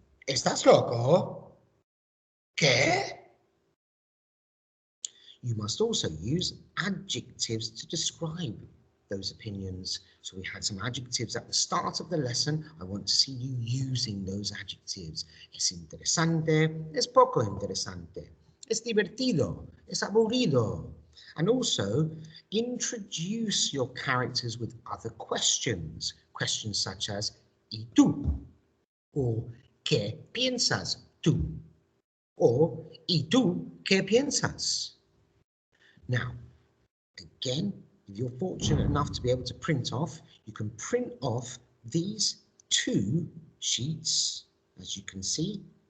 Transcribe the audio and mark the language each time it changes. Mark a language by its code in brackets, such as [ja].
[es] ¿Estás loco? ¿Qué? [en] You must also use adjectives to describe those opinions. So we had some adjectives at the start of the lesson. I want to see you using those adjectives. [es] Es interesante, es poco interesante, es divertido, es aburrido. [en] And also introduce your characters with other questions. Questions such as, [es] ¿y tú? [en] Or, [es] ¿qué piensas tú? [en] Or, [es] ¿y tú qué piensas? [en] Now, again, if you're fortunate enough to be able to print off, you can print off these 2 sheets, as you can see,